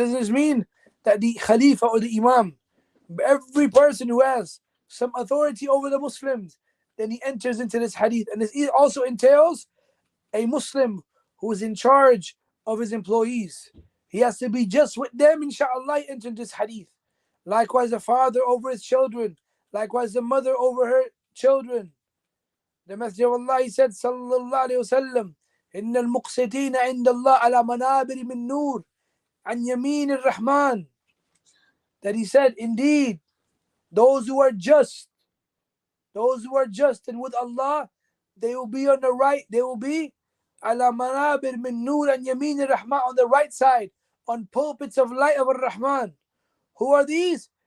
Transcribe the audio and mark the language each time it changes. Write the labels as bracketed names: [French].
[English] It doesn't just mean that the Khalifa or the Imam, but every person who has some authority over the Muslims, then he enters into this hadith. And this also entails a Muslim who is in charge of his employees. He has to be just with them, inshallah, enter this hadith. Likewise, the father over his children. Likewise, the mother over her children. The Messenger of Allah, he said, sallallahu alayhi wa sallam, [Arabic] إن المقسطين عند الله على منابر من نور عن يمين الرحمن. [English] That he said, indeed, those who are just and with Allah, they will be on the right, they will be [Arabic] على منابر من نور [English] and [Arabic] يمين الرحمن, [English] on the right side, on pulpits of light of Ar-Rahman. Who are these?